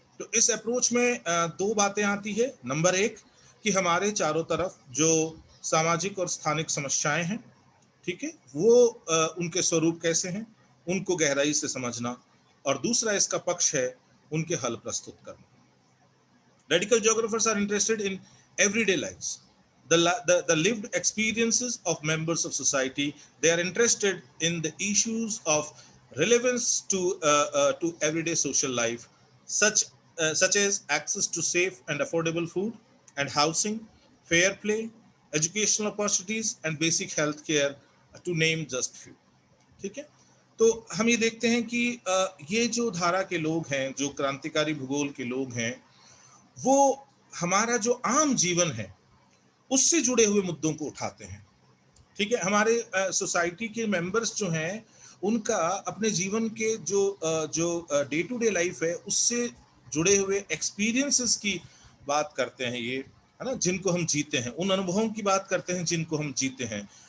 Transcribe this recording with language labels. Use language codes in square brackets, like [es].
[hi] तो इस अप्रोच में दो बातें आती है। नंबर एक कि हमारे चारों तरफ जो सामाजिक और स्थानिक समस्याएं हैं, ठीक है, वो उनके स्वरूप कैसे हैं उनको गहराई से समझना, और दूसरा इसका पक्ष है उनके हल प्रस्तुत करना। [en] Radical geographers are interested in everyday lives, the lived experiences of members of society. They are interested in the issues of relevance to everyday social life, such as access to safe and affordable food and housing, fair play, educational opportunities and basic health care, to name just few, [hi] ठीक है। तो हम ये देखते हैं कि ये जो धारा के लोग हैं, जो क्रांतिकारी भूगोल के लोग हैं, वो हमारा जो आम जीवन है उससे जुड़े हुए मुद्दों को उठाते हैं, ठीक है। हमारे सोसाइटी के मेंबर्स जो हैं उनका अपने जीवन के जो डे टू डे लाइफ है उससे जुड़े हुए एक्सपीरियंसेस की बात करते हैं, ये है ना, जिनको हम जीते हैं, उन अनुभवों की बात करते हैं जिनको हम जीते हैं।